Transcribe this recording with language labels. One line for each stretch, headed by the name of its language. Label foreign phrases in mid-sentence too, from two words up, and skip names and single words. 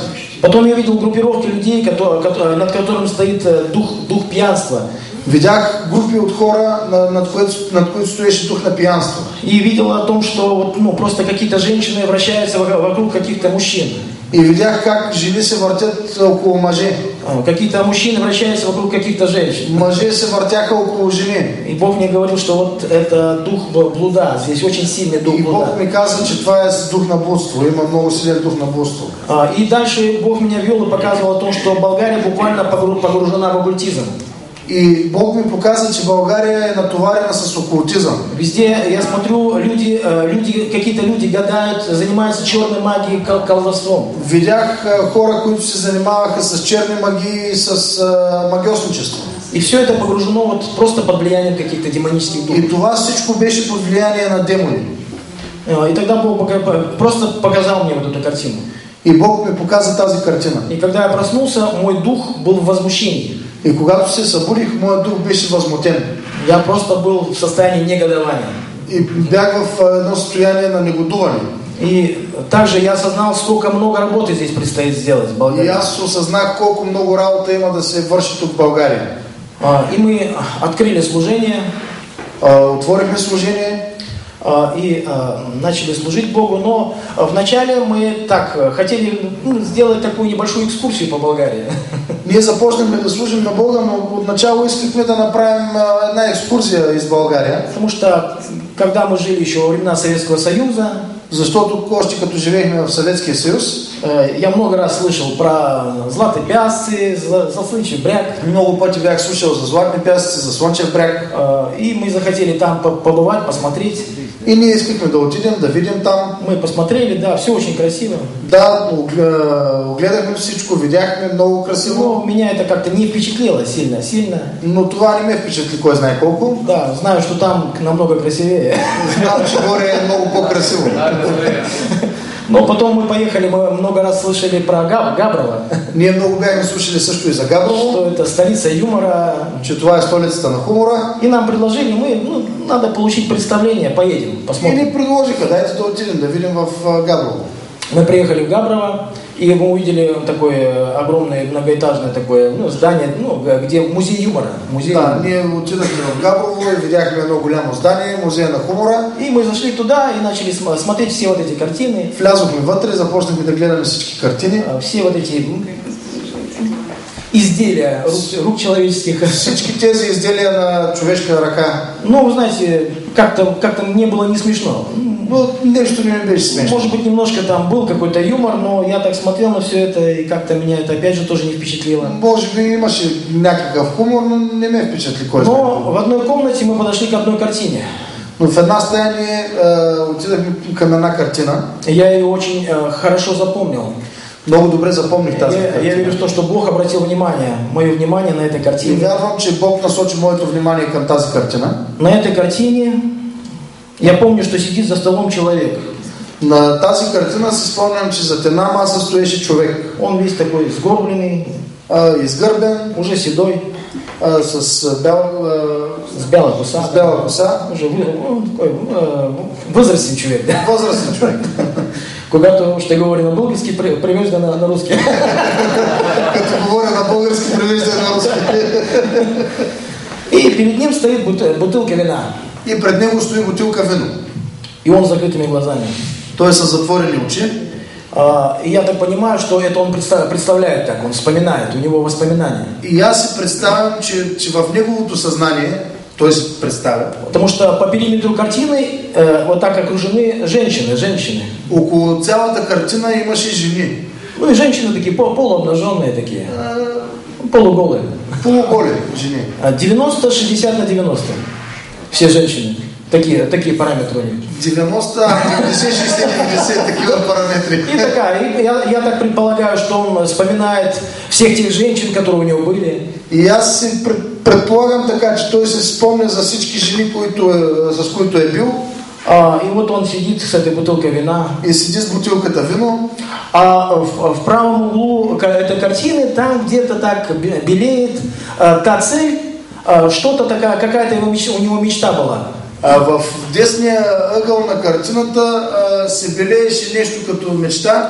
Russian: Потом я видел группировки людей, над которым стоит дух пьянства.
Bulgarian: Видях группи от хора, над които стоеше дух на пьянство.
Russian: И видел о том, что просто какие-то женщины вращаются вокруг каких-то мужчин.
Bulgarian: И видях как жени се въртят около мъже.
Russian: Какие-то мужчины вращаются вокруг каких-то женщин.
Bulgarian: Мъже се въртяха около жени.
Russian: И Бог мне говорил, что вот это дух блуда. Здесь очень сильный дух блуда.
Bulgarian: И Бог ми каза, че това е дух на блудство. Има много силен дух на блудство.
Russian: И дальше Бог меня вел и показывал о том, что Болгария буквально погружена в оккультизм.
Bulgarian: И Бог ми показа, че България е натоварена с оккултизъм.
Russian: Везде я смотрю, какие-то люди гадают, занимаются черной магией, колдовством.
Bulgarian: Видях хора, които се занимаваха с черни магии и с магиосничество.
Russian: И все это погружено вот просто под влиянием каких-то демонических духов.
Bulgarian: И това всичко беше под влияние на демони.
Russian: И тогда Бог просто показал мне вот эту картину.
Bulgarian: И Бог ми показа тази картина.
Russian: И когда я проснулся, мой дух был в возмущении.
Bulgarian: И когато се събудих, моят дух беше възмутен.
Russian: Я просто был в состоянии негодования.
Bulgarian: И бях в едно състояние на негодуване.
Russian: И также я осознал, сколько много работы здесь предстоит сделать в Болгарии.
Bulgarian: И аз осъзнах колко много работа има да се върши тук в България.
Russian: И мы открыли служение.
Bulgarian: Отворихме служение.
Russian: И начали служить Богу, но вначале мы так хотели сделать такую небольшую экскурсию по Болгарии.
Bulgarian: Ние започнахме да служим на Бога, но отначало искахме да направим една екскурзия из България.
Russian: Потому что, когда мы жили еще во времена Советского Союза,
Bulgarian: защото още като живеехме в Съветския съюз,
Russian: я много раз слышал про Златые пясцы, за Слънчев бряг.
Bulgarian: Много пъти бях слушал за Златни пясъци, за Слънчев бряг.
Russian: И мы захотели там побывать, посмотреть.
Bulgarian: И ние искахме да отидем, да видим там.
Russian: Мы посмотрели, да, все очень красиво.
Bulgarian: Да, огледахме всичко, видяхме много красиво.
Russian: Но меня это как-то не впечатлило сильно.
Bulgarian: Но това не ме впечатли кой знае колко.
Russian: Да, знаю, что там намного красивее.
Bulgarian: Знам, че горе е много по-красиво.
Russian: Но потом мы поехали, мы много раз слышали про Габрово.
Bulgarian: Ние много бяхме слушали също и за Габрово.
Russian: Что это столица юмора.
Bulgarian: Че това е столицата на хумора.
Russian: И нам предложили, надо получить представление, поедем, посмотрим.
Bulgarian: И ни предложиха, дайте да отидем, да видим в Габрово.
Russian: Мы приехали в Габрово, и мы увидели такое огромное многоэтажное такое здание, где музей юмора.
Bulgarian: Да, ние отидахме в Габрово и видяхме едно голямо здание, музея на хумора.
Russian: И мы зашли туда и начали смотреть все вот эти картины.
Bulgarian: Влязохме вътре, започнахме да гледаме всички картини.
Russian: Все вот эти изделия рук человеческих.
Bulgarian: Всички тези изделия на човешка ръка.
Russian: Ну, вы знаете, как-то мне было не смешно.
Bulgarian: Ну, нещо не ми беше смешно.
Russian: Может быть, немножко там был какой-то юмор, но я так смотрел на все это, и как-то меня это опять же тоже не впечатлило.
Bulgarian: Може би имаше някакъв хумор, но не ме впечатли кой знае.
Russian: Но в одной комнате мы подошли к одной картине.
Bulgarian: Но в една стая ние отидахме към една картина.
Russian: Я ее очень хорошо запомнил.
Bulgarian: Много добре запомних тази картина.
Russian: Я верю в то, что Бог обратил мое внимание на этой картине.
Bulgarian: И вярвам, че Бог насочи моето внимание към тази картина.
Russian: На этой картине я помню, что сидит за столом человек.
Bulgarian: На тази картина си спомням, че зад една маса стоеше човек.
Russian: Он весь такой сгорбленный,
Bulgarian: изгърбен,
Russian: уже седой,
Bulgarian: с бяла коса.
Russian: Уже такой возрастный человек.
Bulgarian: Възрастен човек. Когато ще говори на български, превежда на руски. Като говоря на български, превежда на руски.
Russian: И перед ним стоит бутылка вина.
Bulgarian: И пред него стои бутилка вино.
Russian: И он с закрытыми глазами.
Bulgarian: Той са затворени очи.
Russian: И я так понимаю, что это он представляет так, он вспоминает, у него воспоминания.
Bulgarian: И аз си представям, че в неговото съзнание той си представя.
Russian: Потому что по периметру картины вот так окружены женщины.
Bulgarian: Около цялата картина имаше жени.
Russian: Ну и женщины такие полуобнаженные такие, полуголые.
Bulgarian: Полуголи жени.
Russian: 90-60 на 90. Все женщины. Такие параметры у них.
Bulgarian: 90, 50-60 такива параметри.
Russian: И такая, я так предполагаю, что он вспоминает всех тех женщин, которые у него были.
Bulgarian: И аз си предполагам така, че той се спомня за всички жени, с които е бил.
Russian: И вот он сидит с этой бутылкой вина. И сидит с бутылкой-то вино. А в правом углу этой картины, там где-то так белеет та цель, что-то такая, какая-то у него мечта была.
Bulgarian: В десния ъгъл на картината се белееше нещо като мечта.